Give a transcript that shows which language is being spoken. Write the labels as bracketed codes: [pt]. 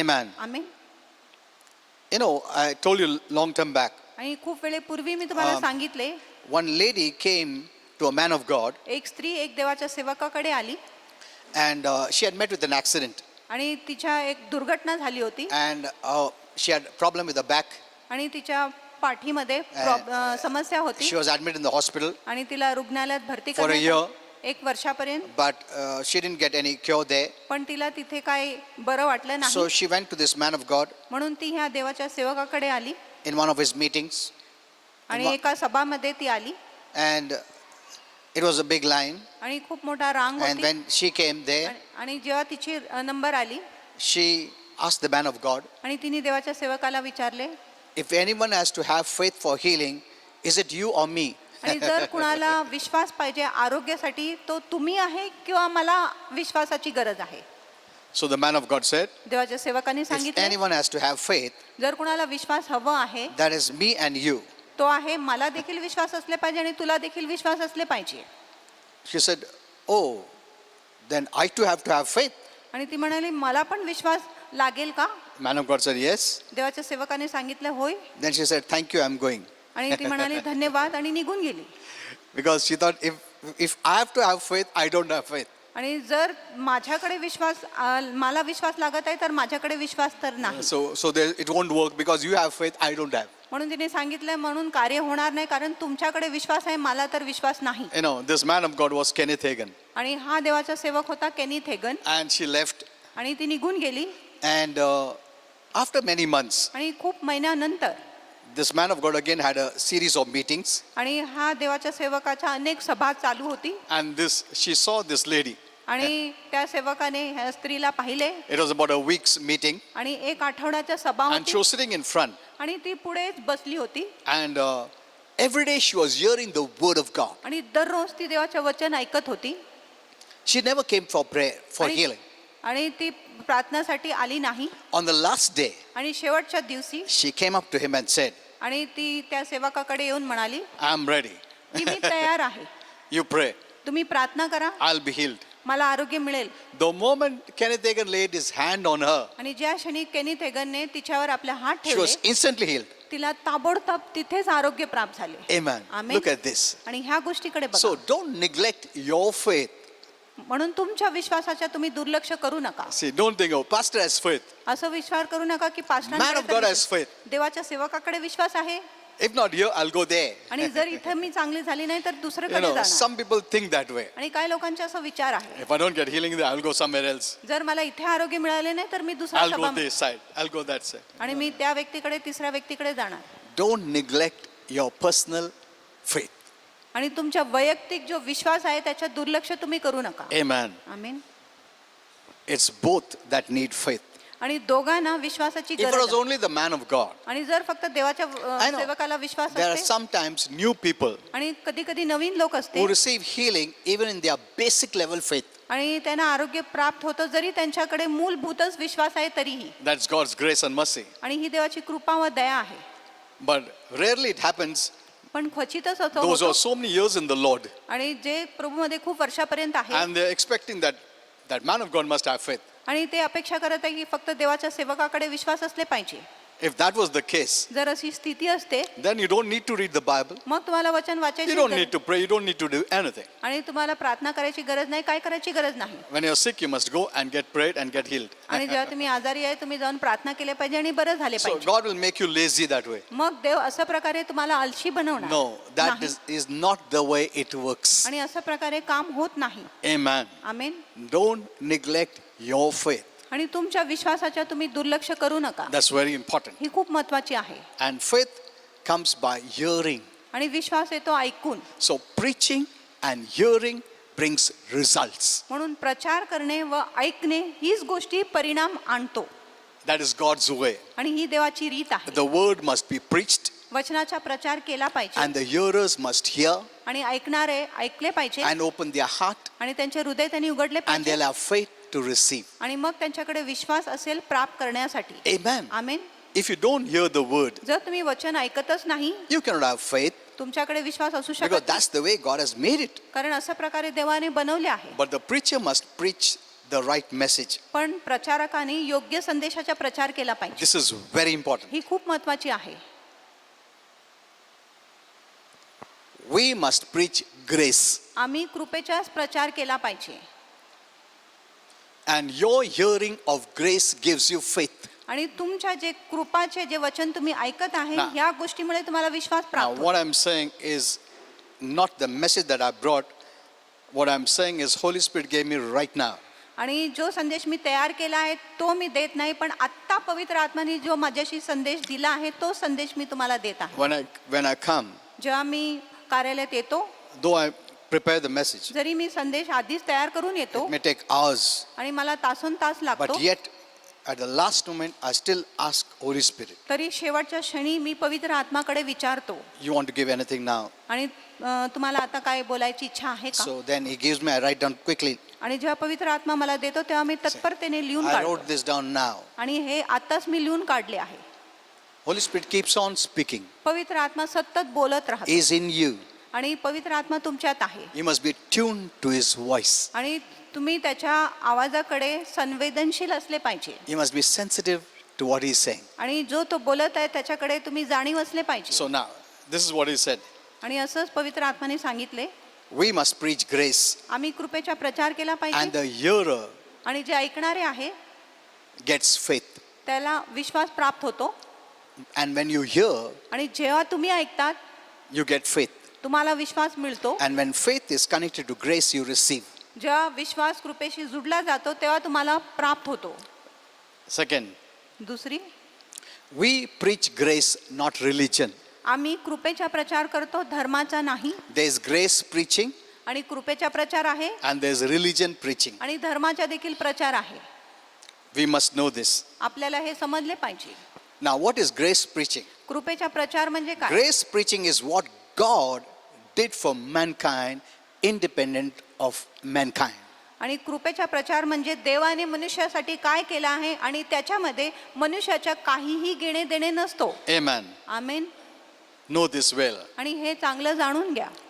[en] Amen. [mr] Amen. [en] You know, I told you long time back, [mr] आणि खूप वेळेपूर्वी मी तुम्हाला सांगितले [en] one lady came to a man of God [mr] एक स्त्री एक देवाच्या सेवकाकडे आली [en] and she had met with an accident [mr] आणि तिच्या एक दुर्घटना झाली होती [en] and she had problem with the back. [mr] आणि तिच्या पाठीमध्ये समस्या होती [en] She was admitted in the hospital, [mr] आणि तिला रुग्णालयात भरती [en] For a [mr] करण्यात [en] year. [mr] आले. एक वर्षापर्यंत. [en] but she didn't get any cure there. [mr] पण तिला तिथे काय बरं वाटलं [en] So [mr] नाही. [en] she went to this man of God [mr] म्हणून ती ह्या देवाच्या सेवकाकडे आली [en] in one of his meetings, [mr] आणि एका सभामध्ये ती आली [en] and it was a big line. [mr] आणि खूप मोठा रांग [en] And [mr] होती. [en] when she came there, [mr] आणि जेव्हा तिची नंबर आली [en] she asked the man of God, [mr] आणि तिने देवाच्या सेवकाला विचारले [en] if anyone has to have faith for healing, is it you or me? [mr] आणि जर कुणाला विश्वास पाहिजे आरोग्यासाठी तो तुम्ही आहे किंवा मला विश्वासाची गरज आहे. [en] So the man of God said, [mr] देवाच्या सेवकाने [en] if [mr] सांगितले [en] anyone has to have faith, [mr] जर कुणाला विश्वास हवा आहे [en] that is me and you. [mr] तो आहे मला देखील विश्वास असले पाहिजे आणि तुला देखील विश्वास असले पाहिजे. [en] She said, oh, then I too have to have faith. [mr] आणि ती म्हणाली मला पण विश्वास लागेल का. [en] Man of God said, yes. [mr] देवाच्या सेवकाने सांगितलं होय. [en] Then she said, thank you, I'm going. [mr] आणि ती म्हणाली धन्यवाद आणि निघून गेली. [en] Because she thought, if I have to have faith, I don't have faith. [mr] आणि जर माझ्याकडे विश्वास मला विश्वास लागत आहे तर माझ्याकडे विश्वास तर नाही. [en] So it won't work because you have faith, I don't have. [mr] म्हणून तिने सांगितलं म्हणून कार्य होणार नाही कारण तुमच्याकडे विश्वास आहे मला तर विश्वास नाही. [en] You know, this man of God was Kenneth Hagin. [mr] आणि हा देवाचा सेवक होता Kenneth Hagin. [en] And she left. [mr] आणि ती निघून गेली. [en] And after many months, [mr] आणि खूप महिन्यानंतर [en] this man of God again had a series of meetings. [mr] आणि हा देवाच्या सेवकाच्या अनेक सभा चालू होती. [en] And she saw this lady. [mr] आणि त्या सेवकाने ह्या स्त्रीला पाहिले. [en] It was about a week's meeting. [mr] आणि एक आठवड्याच्या सभा [en] And she [mr] होती [en] was sitting in front. [mr] आणि ती पुढेच बसली होती. [en] And every day she was hearing the word of God. [mr] आणि दररोज ती देवाचे वचन ऐकत होती. [en] She never came for prayer, for [mr] आणि- [en] healing. [mr] आणि ती प्रार्थनासाठी आली नाही. [en] On the last day, [mr] आणि शेवटच्या दिवशी [en] she came up to him and said, [mr] आणि ती त्या सेवकाकडे येऊन म्हणाली [en] I'm ready. [mr] की मी तयार आहे. [en] You pray. [mr] तुम्ही प्रार्थना करा [en] I'll be healed. [mr] मला आरोग्य मिळेल. [en] The moment Kenneth Hagin laid his hand on her, [mr] आणि ज्या क्षणी केनिथ हेगनने तिच्यावर आपले हात [en] she [mr] ठेवले [en] was instantly healed. [mr] तिला ताबडतोब तिथेच आरोग्य प्राप्त झाले. [en] Amen. Amen. Look at this. [mr] आणि ह्या गोष्टीकडे बघा. [en] So don't neglect your faith. [mr] म्हणून तुमच्या विश्वासाच्या तुम्ही दुर्लक्ष करू नका. [en] See, don't think, oh, pastor has faith. [mr] असं विचार करू नका की [en] Man of God has faith. [mr] देवाच्या सेवकाकडे विश्वास आहे. [en] If not here, I'll go there. [mr] आणि जर इथं मी चांगली झाली नाही तर [en] You [mr] दुसरीकडे [en] know, [mr] जाणार. [en] some people think that way. [mr] आणि काही लोकांचे असं विचार आहे [en] If I don't get healing there, I'll go somewhere else. [mr] जर मला इथे आरोग्य मिळाले नाही तर मी दुसऱ्या [en] I'll go [mr] सभा [en] this side. I'll go that side. [mr] आणि मी त्या व्यक्तीकडे तिसऱ्या व्यक्तीकडे जाणार. [en] Don't neglect your personal faith. [mr] आणि तुमच्या वैयक्तिक जो विश्वास आहे त्याच्यात दुर्लक्ष तुम्ही करू नका. [en] Amen. [mr] Amen. [en] It's both that need faith. [mr] आणि दोघांना विश्वासाची [en] If it [mr] गरज [en] was [mr] आहे. [en] only the man of God, [mr] आणि जर फक्त देवाच्या [en] I know. [mr] सेवकाला Vishwas [en] there are [mr] असते [en] sometimes new people [mr] आणि कधी कधी नवीन लोक असते [en] who receive healing even in their basic level faith. [mr] आणि त्यांना आरोग्य प्राप्त होतं जरी त्यांच्याकडे मूलभूतच विश्वास आहे तरीही. [en] That's God's grace and mercy. [mr] आणि ही देवाची कृपा व दया आहे. [en] But rarely it happens. [mr] पण क्वचितच असं [en] Those who [mr] होतं. [en] are so many years in the Lord [mr] आणि जे प्रभूमध्ये खूप वर्षापर्यंत आहे [en] and they're expecting that man of God must have faith. [mr] आणि ते अपेक्षा करत आहे की फक्त देवाच्या सेवकाकडे विश्वास असले पाहिजे. [en] If that was the case, [mr] जर अशी स्थिती असते [en] then you don't need to read the Bible. [mr] मग तुम्हाला वचन [en] You [mr] वाचायची [en] don't [mr] गरज- [en] need to pray. You don't need to do anything. [mr] आणि तुम्हाला प्रार्थना करायची गरज नाही, काय करायची गरज नाही. [en] When you're sick, you must go and get prayed and get healed. [mr] आणि जेव्हा तुम्ही आजारी आहे तुम्ही जाऊन प्रार्थना केली पाहिजे आणि बरं झाले [en] So [mr] पाहिजे. [en] God will make you lazy that way. [mr] मग देव अशा प्रकारे तुम्हाला आलशी बनवणार [en] No, that [mr] नाही. [en] is not the way it works. [mr] आणि अशा प्रकारे काम होत नाही. [en] Amen. [mr] Amen. [en] Don't neglect your faith. [mr] आणि तुमच्या विश्वासाच्या तुम्ही दुर्लक्ष करू नका. [en] That's very important. [mr] ही खूप महत्वाची आहे. [en] And faith comes by hearing. [mr] आणि विश्वास येतो ऐकून. [en] So preaching and hearing brings results. [mr] म्हणून प्रचार करणे व ऐकणे हीच गोष्टी परिणाम आणतो. [en] That is God's way. [mr] आणि ही देवाची रीत आहे. [en] The word must be preached [mr] वचनाचा प्रचार केला पाहिजे [en] and the hearers must hear [mr] आणि ऐकणारे ऐकले पाहिजे [en] and open their heart [mr] आणि त्यांचे हृदय त्यांनी उघडले [en] and [mr] पाहिजे [en] they'll have faith to receive. [mr] आणि मग त्यांच्याकडे विश्वास असेल प्राप्त करण्यासाठी. [en] Amen. [mr] Amen. [en] If you don't hear the word, [mr] जर तुम्ही वचन ऐकतच नाही [en] you cannot have faith [mr] तुमच्याकडे विश्वास असू [en] because [mr] शकत [en] that's the way God has made it. [mr] नाही. कारण अशा प्रकारे देवाने बनवले आहे. [en] But the preacher must preach the right message. [mr] पण प्रचारकाने योग्य संदेशाचा प्रचार केला पाहिजे. [en] This is very important. [mr] ही खूप महत्वाची आहे. [en] We must preach grace. [mr] आम्ही कृपेचाच प्रचार केला पाहिजे. [en] And your hearing of grace gives you faith. [mr] आणि तुमच्या जे कृपाचे जे वचन तुम्ही ऐकत आहे [en] Now- [mr] या गोष्टीमुळे तुम्हाला विश्वास [en] Now, [mr] प्राप्त [en] what I'm saying is not the message that I brought. What I'm saying is Holy Spirit gave me right now. [mr] आणि जो संदेश मी तयार केला आहे तो मी देत नाही, पण आत्ता पवित्र आत्म्याने जो माझ्याशी संदेश दिला आहे तो संदेश मी तुम्हाला देत आहे. [en] When I come, [mr] जेव्हा मी कार्यालयात येतो, [en] though I prepare the message, [mr] जरी मी संदेश आधीच तयार करून येतो [en] it may take hours, [mr] आणि मला तासोन तास लागतो, [en] but yet at the last moment I still ask Holy Spirit, [mr] तरी शेवटच्या क्षणी मी पवित्र आत्माकडे विचारतो [en] you want to give anything now? [mr] आणि तुम्हाला आता काय बोलायची इच्छा आहे का? [en] So then he gives me, I write down quickly. [mr] आणि जेव्हा पवित्र आत्मा मला देतो तेव्हा मी तत्परतेने लिहून [en] I [mr] काढतो [en] wrote this down now. [mr] आणि हे आताच मी लिहून काढले आहे. [en] Holy Spirit keeps on speaking. [mr] पवित्र आत्मा सतत बोलत राहतो [en] He is in you. [mr] आणि पवित्र आत्मा तुमच्यात आहे [en] You must be tuned to his voice. [mr] आणि तुम्ही त्याच्या आवाजाकडे संवेदनशील असले पाहिजे [en] You must be sensitive to what he is saying. [mr] आणि जो तो बोलत आहे त्याच्याकडे तुम्ही जाणीव असले पाहिजे. [en] So now, this is what he said. [mr] आणि असंच पवित्र आत्माने सांगितले, [en] We must preach grace. [mr] आम्ही कृपेचा प्रचार केला [en] And [mr] पाहिजे [en] the hearer [mr] आणि जे ऐकणारे आहे [en] gets faith. [mr] त्याला विश्वास प्राप्त होतो. [en] And when you hear, [mr] आणि जेव्हा तुम्ही ऐकतात [en] you get faith. [mr] तुम्हाला विश्वास मिळतो. [en] And when faith is connected to grace, you receive. [mr] जेव्हा विश्वास कृपेशी जुडला जातो तेव्हा तुम्हाला प्राप्त होतो. [en] Second, [mr] दुसरी, [en] we preach grace, not religion. [mr] आम्ही कृपेचा प्रचार करतो, धर्माचा नाही. [en] There's grace preaching [mr] आणि कृपेचा प्रचार आहे [en] and there's religion preaching. [mr] आणि धर्माचा देखील प्रचार आहे. [en] We must know this. [mr] आपल्याला हे समजले पाहिजे. [en] Now, what is grace preaching? [mr] कृपेचा प्रचार म्हणजे काय? [en] Grace preaching is what God did for mankind, independent of mankind. [mr] आणि कृपेचा प्रचार म्हणजे देवाने मनुष्यासाठी काय केलं आहे आणि त्याच्यामध्ये मनुष्याच्या काहीही घेणे देणे नसतो. [en] Amen. [mr] Amen. [en] Know this well. [mr] आणि हे चांगलं जाणून घ्या.